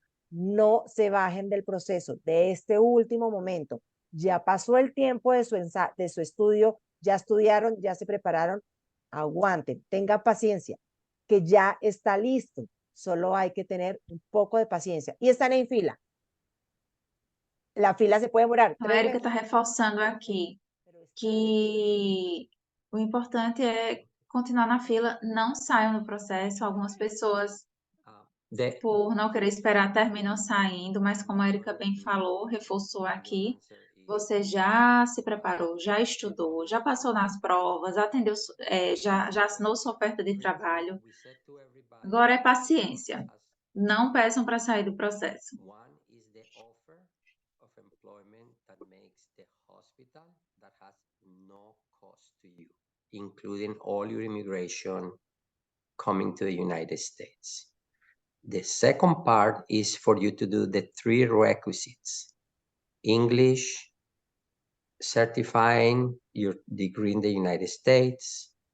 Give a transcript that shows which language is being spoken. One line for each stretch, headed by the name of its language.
Spanish: No se bajen del proceso, de este último momento. Ya pasó el tiempo de su estudio, ya estudiaron, ya se prepararon. Aguanten, tengan paciencia, que ya está listo. Solo hay que tener un poco de paciencia. Y están en fila. La fila se puede demorar.
Portuguese: A Érica está reforçando aqui que o importante é continuar na fila, não saiam do processo. Algumas pessoas, por não querer esperar, terminam saindo, mas como a Érica bem falou, reforçou aqui, você já se preparou, já estudou, já passou nas provas, atendeu, já assinou sua oferta de trabalho. Agora é paciência. Não peçam para sair do processo.
English: One is the offer of employment that makes the hospital that has no cost to you, including all your immigration coming to the United States. The second part is for you to do the 3 requisites: English, certifying your degree in the United States,